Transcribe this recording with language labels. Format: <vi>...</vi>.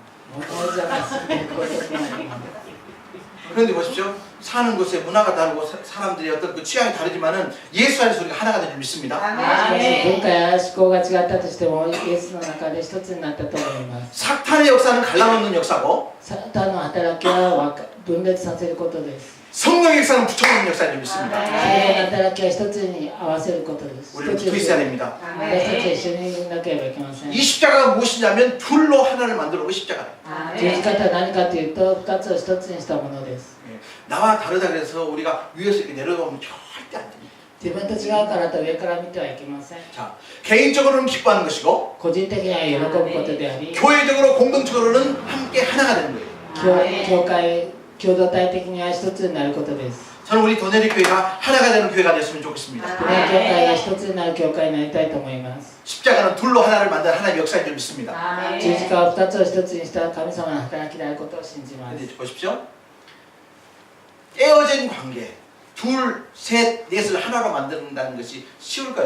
<ja>もうじゃが住んでいることになります。</ja> <ko>그런데 보십시오. 사는 곳에 문화가 다르고 사람들이 어떤 그 취향이 다르지만은 예수 안에서 우리가 하나가 되는 줄 믿습니다.</ko> <ja>しかし文化や思考が違ったとしてもイエスの中で一つになったと思います。</ja> <ko>사탄의 역사는 갈라놓는 역사고</ko> <ja>サタンの働きは分裂させることです。</ja> <ko>성령의 역사는 붙여놓는 역사인 줄 믿습니다.</ko> <ja>その働きは一つに合わせることです。</ja> <ko>우리는 붙어 있어야 됩니다.</ko> <ja>私たちは一緒にいなければいけません。</ja> <ko>이 십자가가 무엇이냐면 둘로 하나를 만들어 놓은 십자가예요.</ko> <ja>十字架とは何かというと二つを一つにしたものです。</ja> <ko>예, 나와 다르다 그래서 우리가 위에서 이렇게 내려다보면 절대 안 됩니다.</ko> <ja>自分と違うからと上から見てはいけません。</ja> <ko>자, 개인적으로는 기뻐하는 것이고</ko> <ja>個人的には喜ぶことであり、</ja> <ko>교회적으로 공동적으로는 함께 하나가 되는 거예요.</ko> <ja>教会共同体的には一つになることです。</ja> <ko>저는 우리 도네리 교회가 하나가 되는 교회가 됐으면 좋겠습니다.</ko> <ja>この教会が一つになる教会になりたいと思います。</ja> <ko>십자가는 둘로 하나를 만든 하나님의 역사인 줄 믿습니다.</ko> <ja>十字架を二つを一つにした神様の働きであることを信じます。</ja> <ko>근데 보십시오. 깨어진 관계 둘, 셋, 넷을 하나로 만든다는 것이 쉬울까요?</ko>